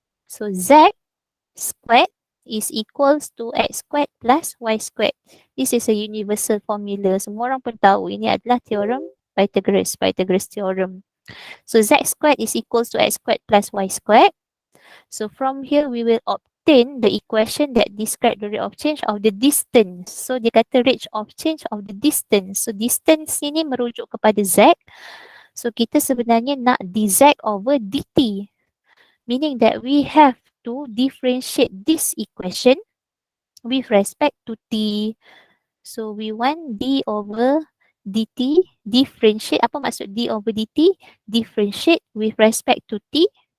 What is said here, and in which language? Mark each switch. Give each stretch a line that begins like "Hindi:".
English: So Z squared is equals to X squared plus Y squared. This is a universal formula.
Malay: Semua orang pun tahu ini adalah theorem Pythagoras theorem.
English: So Z squared is equals to X squared plus Y squared. So from here we will obtain the equation that describe the rate of change of the distance.
Malay: So dia kata
English: rate of change of the distance.
Malay: So distance ini merujuk kepada Z. So kita sebenarnya nak dz over dt.
English: Meaning that we have to differentiate this equation with respect to t. So we want d over dt differentiate.
Malay: Apa maksud
English: d over dt? Differentiate with respect to t.